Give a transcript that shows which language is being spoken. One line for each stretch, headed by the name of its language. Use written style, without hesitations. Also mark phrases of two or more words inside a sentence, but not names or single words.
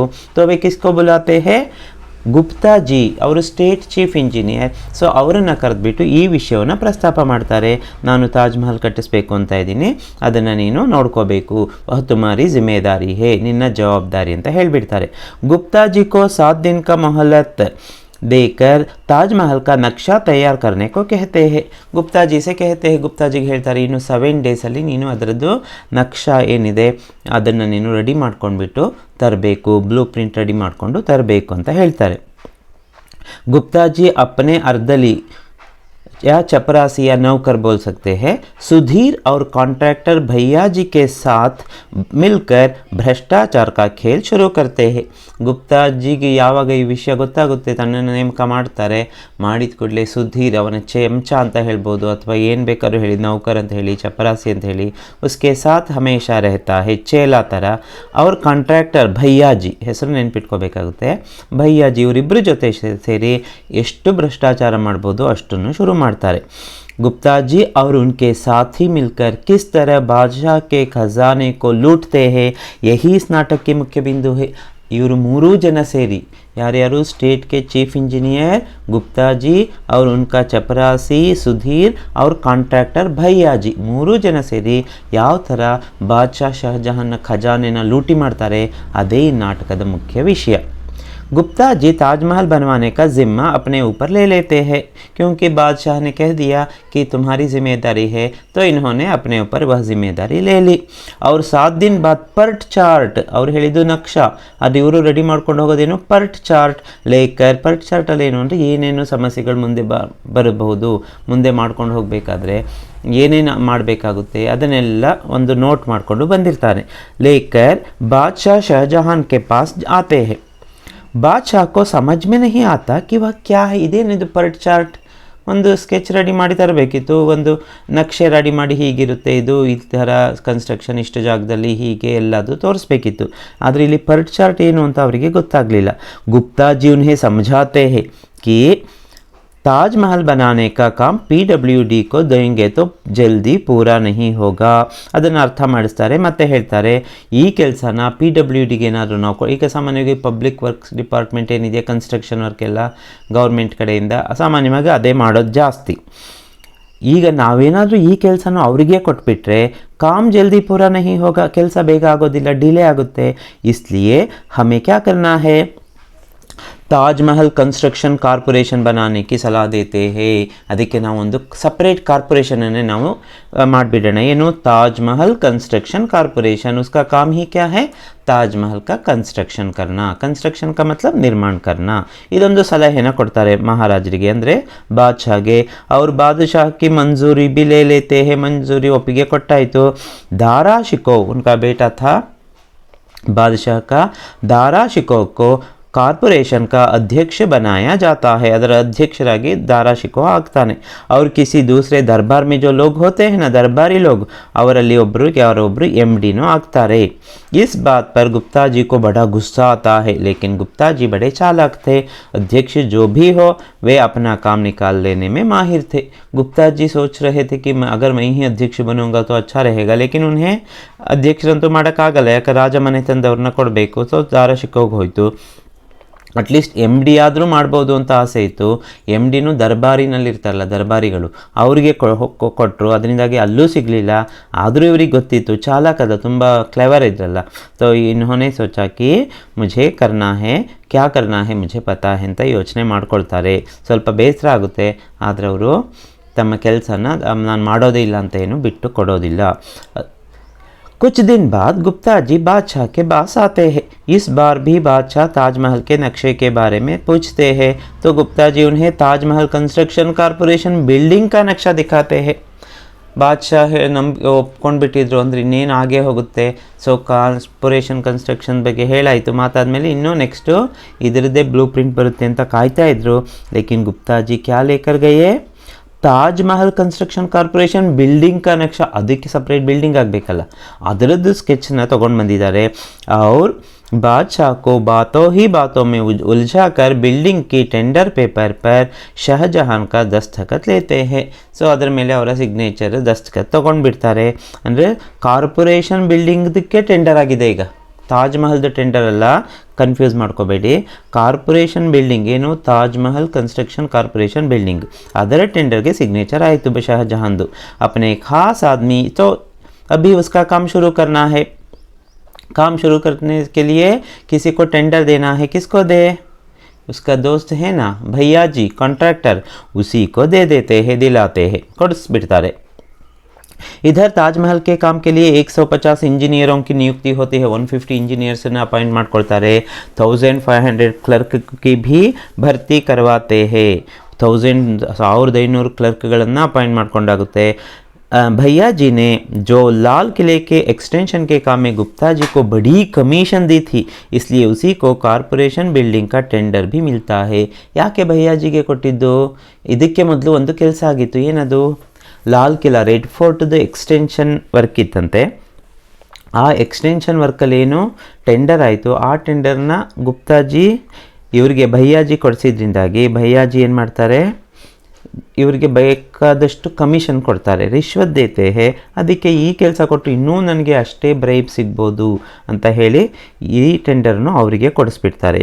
Hindi: तो वे किसको बुलाते हैं?
Kannada: ಗುಪ್ತಾ ಜಿ, ಅವರು ಸ್ಟೇಟ್ ಚೀಫ್ ಇಂಜಿನಿಯರ್. ಸೊ ಅವರನ್ನು ಕರೆದ್ಬಿಟ್ಟು ಈ ವಿಷಯವನ್ನು ಪ್ರಸ್ತಾಪ ಮಾಡ್ತಾರೆ. ನಾನು ತಾಜ್ ಮಹಲ್ ಕಟ್ಟಿಸ್ಬೇಕು ಅಂತ ಇದ್ದೀನಿ, ಅದನ್ನು ನೀನು ನೋಡ್ಕೋಬೇಕು.
Hindi: वह तुम्हारी ज़िम्मेदारी है,
Kannada: ನಿನ್ನ ಜವಾಬ್ದಾರಿ ಅಂತ ಹೇಳಿಬಿಡ್ತಾರೆ.
Hindi: गुप्ता जी को 7 दिन का मोहलत देकर ताजमहल का नक्शा तैयार करने को कहते हैं. गुप्ता जी से कहते हैं, गुप्ता जी
Kannada: ಹೇಳ್ತಾರೆ ಇನ್ನು 7 ಡೇಸಲ್ಲಿ ನೀನು ಅದರದ್ದು ನಕ್ಷಾ ಏನಿದೆ ಅದನ್ನು ನೀನು ರೆಡಿ ಮಾಡ್ಕೊಂಡ್ಬಿಟ್ಟು ತರಬೇಕು,
English: blue print
Kannada: ರೆಡಿ ಮಾಡಿಕೊಂಡು ತರಬೇಕು ಅಂತ ಹೇಳ್ತಾರೆ.
Hindi: गुप्ता जी अपने अर्दली या चपरासी या नौकर बोल सकते हैं सुधीर और कॉन्ट्रैक्टर भैया जी के साथ मिलकर भ्रष्टाचार का खेल शुरू करते हैं.
Kannada: ಗುಪ್ತಾ ಜಿಗೆ ಯಾವಾಗ ಈ ವಿಷಯ ಗೊತ್ತಾಗುತ್ತೆ, ತನ್ನನ್ನು ನೇಮಕ ಮಾಡ್ತಾರೆ. ಮಾಡಿದ ಕೂಡಲೇ ಸುಧೀರ್, ಅವನ ಚೆಂಚ ಅಂತ ಹೇಳ್ಬೋದು ಅಥವಾ ಏನು ಬೇಕಾದ್ರೂ ಹೇಳಿ, ನೌಕರ್ ಅಂತ ಹೇಳಿ, ಚಪರಾಸಿ ಅಂತ ಹೇಳಿ,
Hindi: उसके साथ हमेशा रहता है,
Kannada: ಚೇಲಾ ಥರ. ಅವ್ರ ಕಾಂಟ್ರಾಕ್ಟರ್ ಭಯ್ಯಾಜಿ, ಹೆಸರು ನೆನ್ಪಿಟ್ಕೋಬೇಕಾಗುತ್ತೆ. ಭಯ್ಯಾಜಿ ಇವರಿಬ್ಬರ ಜೊತೆ ಸೇರಿ ಎಷ್ಟು ಭ್ರಷ್ಟಾಚಾರ ಮಾಡ್ಬೋದು ಅಷ್ಟನ್ನು ಶುರು ಮಾಡ್ತಾರೆ.
Hindi: गुप्ता जी और उनके साथी मिलकर किस तरह बादशाह के खजाने को लूटते हैं, यही इस नाटक के मुख्य बिंदु है.
Kannada: ಇವರು ಮೂರೂ ಜನ ಸೇರಿ ಯಾರ್ಯಾರು
Hindi: स्टेट के चीफ इंजीनियर गुप्ता जी और उनका चपरासी सुधीर और
Kannada: ಕಾಂಟ್ರಾಕ್ಟರ್ ಭಯ್ಯಾ ಜಿ ಮೂರೂ ಜನ ಸೇರಿ ಯಾವ ಥರ ಬಾದ್ಶಾ ಶಹಜಹಾನ್ನ ಖಜಾನೆನ ಲೂಟಿ ಮಾಡ್ತಾರೆ ಅದೇ ಈ ನಾಟಕದ ಮುಖ್ಯ ವಿಷಯ.
Hindi: गुप्ता जी ताजमहल बनवाने का ज़िम्मा अपने ऊपर ले लेते हैं क्योंकि बादशाह ने कह दिया कि तुम्हारी ज़िम्मेदारी है, तो इन्होंने अपने ऊपर वह ज़िम्मेदारी ले ली. और 7 दिन बाद पर्ट चार्ट और
Kannada: ಹೇಳಿದ್ದು ನಕ್ಷಾ ಅದು ಇವರು ರೆಡಿ ಮಾಡ್ಕೊಂಡು ಹೋಗೋದೇನು
English: PERT chart
Kannada: ಲೇಕರ್. पर्ट ಚಾರ್ಟಲ್ಲಿ ಏನು ಅಂದರೆ ಏನೇನು ಸಮಸ್ಯೆಗಳು ಮುಂದೆ ಬರಬಹುದು, ಮುಂದೆ ಮಾಡ್ಕೊಂಡು ಹೋಗಬೇಕಾದ್ರೆ ಏನೇನು ಮಾಡಬೇಕಾಗುತ್ತೆ ಅದನ್ನೆಲ್ಲ ಒಂದು ನೋಟ್ ಮಾಡಿಕೊಂಡು ಬಂದಿರ್ತಾರೆ.
Hindi: लेकर बादशाह शहजहां के पास आते हैं. बादशा को समझ में नहीं आता कि वह क्या है.
Kannada: ಇದೇನಿದು पर्ट ಚಾರ್ಟ್? ಒಂದು ಸ್ಕೆಚ್ ರೆಡಿ ಮಾಡಿ ತರಬೇಕಿತ್ತು, ಒಂದು ನಕ್ಷೆ ರೆಡಿ ಮಾಡಿ ಹೀಗಿರುತ್ತೆ ಇದು ಈ ಥರ ಕನ್ಸ್ಟ್ರಕ್ಷನ್ ಇಷ್ಟು ಜಾಗದಲ್ಲಿ ಹೀಗೆ ಎಲ್ಲದು ತೋರಿಸ್ಬೇಕಿತ್ತು. ಆದರೆ ಇಲ್ಲಿ पर्ट ಚಾರ್ಟ್ ಏನು ಅಂತ ಅವರಿಗೆ ಗೊತ್ತಾಗಲಿಲ್ಲ.
Hindi: गुप्ता जी उन्हें समझाते हैं कि ताजमहल बनाने का काम PWD को देंगे तो जल्दी पूरा नहीं होगा.
Kannada: ಅದನ್ನು ಅರ್ಥ ಮಾಡಿಸ್ತಾರೆ ಮತ್ತು ಹೇಳ್ತಾರೆ ಈ ಕೆಲಸನ PWDಗೆ ಏನಾದರೂ ನಾವು ಈಗ ಸಾಮಾನ್ಯವಾಗಿ ಪಬ್ಲಿಕ್ ವರ್ಕ್ಸ್ ಡಿಪಾರ್ಟ್ಮೆಂಟ್ ಏನಿದೆ
English: construction work
Kannada: ಎಲ್ಲ ಗೌರ್ಮೆಂಟ್ ಕಡೆಯಿಂದ ಸಾಮಾನ್ಯವಾಗಿ ಅದೇ ಮಾಡೋದು ಜಾಸ್ತಿ. ಈಗ ನಾವೇನಾದರೂ ಈ ಕೆಲಸನ ಅವರಿಗೆ ಕೊಟ್ಬಿಟ್ರೆ
Hindi: काम जल्दी पूरा नहीं होगा,
Kannada: ಕೆಲಸ ಬೇಗ ಆಗೋದಿಲ್ಲ, ಡಿಲೇ ಆಗುತ್ತೆ.
Hindi: इसलिए हमें क्या करना है, ತಾಜ್ಮಹಲ್ ಕನ್ಸ್ಟ್ರಕ್ಷನ್ ಕಾರ್ಪೊರೇಷನ್ बनाने की सलाह देते हैं.
Kannada: ಅದಕ್ಕೆ ನಾವು ಒಂದು ಸಪ್ರೇಟ್ ಕಾರ್ಪೊರೇಷನನ್ನೇ ನಾವು ಮಾಡಿಬಿಡೋಣ.
Hindi: ಏನು ताजमहल कंस्ट्रक्शन कॉर्पोरेशन, उसका काम ही क्या है, ताजमहल का कंस्ट्रक्शन करना. कंस्ट्रक्शन का मतलब निर्माण करना.
Kannada: ಇದೊಂದು ಸಲಹೆನ ಕೊಡ್ತಾರೆ ಮಹಾರಾಜರಿಗೆ ಅಂದರೆ ಬಾದ್ಶಾಗೆ.
Hindi: ಅವ್ರು ಬಾದಶಾಹ की मंजूरी भी ले लेते हैं. मंजूरी
Kannada: ಒಪ್ಪಿಗೆ ಕೊಟ್ಟಾಯಿತು.
Hindi: दारा शिकोह उनका बेटा था बादशाह का. दारा शिकोह को कॉर्पोरेशन का अध्यक्ष बनाया जाता है.
Kannada: ಅದರ ಅಧ್ಯಕ್ಷರಾಗಿ दारा शिकोह ಆಗ್ತಾನೆ.
Hindi: और किसी दूसरे दरबार में जो लोग होते हैं ना दरबारी लोग,
Kannada: ಅವರಲ್ಲಿ ಒಬ್ಬರು ಯಾರೊಬ್ಬರು MD नो ಆಗ್ತಾರೆ.
Hindi: इस बात पर गुप्ता जी को बड़ा गुस्सा आता है, लेकिन गुप्ता जी बड़े चालाक थे. अध्यक्ष जो भी हो वे अपना काम निकाल लेने में माहिर थे. गुप्ता जी सोच रहे थे कि अगर मैं ही अध्यक्ष बनूंगा तो अच्छा रहेगा, लेकिन उन्हें
Kannada: ಅಧ್ಯಕ್ಷರಂತೂ ಮಾಡೋಕ್ಕಾಗಲ್ಲ, ಯಾಕೆ ರಾಜ ಮನೆ ತಂದವ್ರನ್ನ ಕೊಡಬೇಕು. ಸೊ दारा शिकोह ಹೋಯಿತು. ಅಟ್ಲೀಸ್ಟ್ MD ಆದರೂ ಮಾಡ್ಬೋದು ಅಂತ ಆಸೆ ಇತ್ತು. MDನೂ ದರ್ಬಾರಿನಲ್ಲಿರ್ತಾರಲ್ಲ ದರ್ಬಾರಿಗಳು, ಅವರಿಗೆ ಕೊಟ್ಟರು. ಅದರಿಂದಾಗಿ ಅಲ್ಲೂ ಸಿಗಲಿಲ್ಲ. ಆದರೂ ಇವ್ರಿಗೆ ಗೊತ್ತಿತ್ತು, ಚಾಲಾಕದ ತುಂಬ ಕ್ಲೆವರ್ ಇದ್ರಲ್ಲ.
Hindi: सो इन्होंने सोचा कि मुझे करना है, क्या करना है मुझे पता है
Kannada: ಅಂತ ಯೋಚನೆ ಮಾಡ್ಕೊಳ್ತಾರೆ. ಸ್ವಲ್ಪ ಬೇಸರ ಆಗುತ್ತೆ, ಆದರೆ ಅವರು ತಮ್ಮ ಕೆಲಸನ ನಾನು ಮಾಡೋದೇ ಇಲ್ಲ ಅಂತ ಏನು ಬಿಟ್ಟು ಕೊಡೋದಿಲ್ಲ.
Hindi: कुछ दिन बाद गुप्ता जी बादशाह के पास आते हैं. इस बार भी बादशाह ताजमहल के नक्शे के बारे में पूछते हैं, तो गुप्ता जी उन्हें ताजमहल कंस्ट्रक्शन कॉर्पोरेशन बिल्डिंग का नक्शा दिखाते हैं.
Kannada: ಬಾದ್ಶಾಹ್ ಒಪ್ಕೊಂಡ್ಬಿಟ್ಟಿದ್ರು ಅಂದರೆ ಇನ್ನೇನು ಆಗೇ ಹೋಗುತ್ತೆ. ಸೊ ಕಾರ್ಪೊರೇಷನ್ ಕನ್ಸ್ಟ್ರಕ್ಷನ್ ಬಗ್ಗೆ ಹೇಳಾಯಿತು, ಮಾತಾದಮೇಲೆ ಇನ್ನೂ ನೆಕ್ಸ್ಟು ಇದರದ್ದೇ
English: blue print
Kannada: ಬರುತ್ತೆ ಅಂತ ಕಾಯ್ತಾ ಇದ್ರು.
Hindi: लेकिन गुप्ताजी क्या लेकर गए, ताजमहल कंस्ट्रक्शन कॉर्पोरेशन बिल्डिंग का नक्शा.
Kannada: ಅದಕ್ಕೆ ಸಪ್ರೇಟ್ ಬಿಲ್ಡಿಂಗ್ ಆಗಬೇಕಲ್ಲ, ಅದರದ್ದು ಸ್ಕೆಚ್ನ ತೊಗೊಂಡು ಬಂದಿದ್ದಾರೆ.
Hindi: ಅವ್ರು बादशाह को बातों ही बातों में उलझा कर बिल्डिंग की टेंडर पेपर पर शहजहां का दस्तखत लेते हैं.
Kannada: ಸೊ ಅದರ ಮೇಲೆ ಅವರ ಸಿಗ್ನೇಚರ್ ದಸ್ತಖತ್ ತೊಗೊಂಡು ಬಿಡ್ತಾರೆ. ಅಂದರೆ ಕಾರ್ಪೊರೇಷನ್ ಬಿಲ್ಡಿಂಗ್ದಕ್ಕೆ ಟೆಂಡರ್ ಆಗಿದೆ. ಈಗ ತಾಜ್ಮಹಲ್ದು ಟೆಂಡರ್ ಅಲ್ಲ, ಕನ್ಫ್ಯೂಸ್ ಮಾಡ್ಕೋಬೇಡಿ. ಕಾರ್ಪೊರೇಷನ್ ಬಿಲ್ಡಿಂಗ್ ಏನು ತಾಜ್ಮಹಲ್ ಕನ್ಸ್ಟ್ರಕ್ಷನ್ ಕಾರ್ಪೊರೇಷನ್ ಬಿಲ್ಡಿಂಗ್, ಅದರ ಟೆಂಡರ್ಗೆ ಸಿಗ್ನೇಚರ್ ಆಯಿತು ಶಹಜಹಾನ್ದು.
Hindi: अपने खास आदमी तो अभी उसका काम शुरू करना है. काम शुरू करने के लिए किसी को टेंडर देना है. किसको दे, उसका दोस्त है ना भैया जी कॉन्ट्रैक्टर, उसी को दे देते हैं, दिलाते हैं, ಕೊಡಿಸ್ಬಿಡ್ತಾರೆ. इधर ताजमहल के काम के लिए 150 इंजीनियरों की नियुक्ति होती है.
Kannada: 150 इंजीनियर्सನ್ನ ಅಪಾಯಿಂಟ್ ಮಾಡ್ಕೊಳ್ತಾರೆ. 1500
Hindi: क्लर्क की भी भर्ती करवाते हैं.
Kannada: 1500 ಕ್ಲರ್ಕ್ಗಳನ್ನು ಅಪಾಯಿಂಟ್ ಮಾಡ್ಕೊಂಡಾಗುತ್ತೆ.
Hindi: भैया जी ने जो लाल किले के एक्सटेंशन के काम में गुप्ता जी को बड़ी कमीशन दी थी, इसलिए उसी को कॉर्पोरेशन बिल्डिंग का टेंडर भी मिलता है.
Kannada: ಯಾಕೆ ಭಯ್ಯಾ ಜಿಗೆ ಕೊಟ್ಟಿದ್ದು, ಇದಕ್ಕೆ ಮೊದಲು ಒಂದು ಕೆಲಸ ಆಗಿತ್ತು. ಏನದು, ಲಾಲ್ ಕಿಲಾ ರೆಡ್ ಫೋರ್ಟ್ದು
English: extension work
Kannada: ಇತ್ತಂತೆ. ಆ
English: extension work
Kannada: ಏನು ಟೆಂಡರ್ ಆಯಿತು, ಆ ಟೆಂಡರ್ನ ಗುಪ್ತಾಜಿ ಇವರಿಗೆ ಭಯ್ಯಾಜಿ ಕೊಡಿಸಿದ್ರಿಂದಾಗಿ ಭಯ್ಯಾಜಿ ಏನು ಮಾಡ್ತಾರೆ, ಇವರಿಗೆ ಬೇಕಾದಷ್ಟು ಕಮಿಷನ್ ಕೊಡ್ತಾರೆ,
Hindi: रिश्वत देते हैं,
Kannada: ಅದಕ್ಕೆ ಈ ಕೆಲಸ ಕೊಟ್ಟು ಇನ್ನೂ ನನಗೆ ಅಷ್ಟೇ ಬ್ರೈಬ್ ಸಿಗ್ಬೋದು ಅಂತ ಹೇಳಿ ಈ ಟೆಂಡರ್ನು ಅವರಿಗೆ ಕೊಡಿಸ್ಬಿಡ್ತಾರೆ.